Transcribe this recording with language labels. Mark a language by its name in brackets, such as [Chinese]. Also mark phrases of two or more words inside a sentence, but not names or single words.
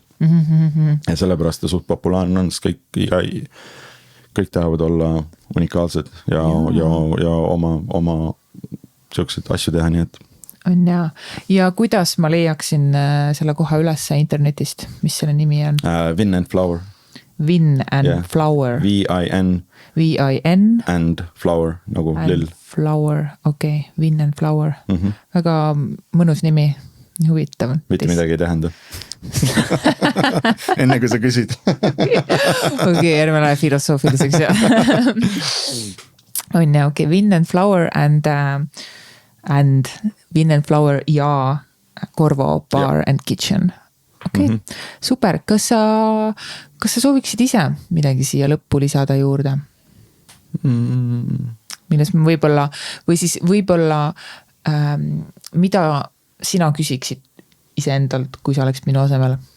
[Estonian] Ja sellepärast ta suht populaarne on, sest kõik tahavad olla unikaalsed ja oma siuksed asju teha, nii et. On ja kuidas ma leiaksin selle koha üles internetist, mis selle nimi on? Vin and Flower. Vin and Flower. V-I-N. And Flower, nagu lill. Flower, okei. Vin and Flower. Väga mõnus nimi, huvitav. Mitte midagi ei tähenda. Enne kui sa küsid. Okei, ärme lähe filosoofiliseks. On ja okei, Vin and Flower and Vin and Flower ja Corvo Bar and Kitchen. Okei, super. Kas sa sooviksid ise midagi siia lõppu lisada juurde? Milles me võib-olla, või siis võib-olla mida sina küsiksid iseendalt, kui sa oleks minu asemel?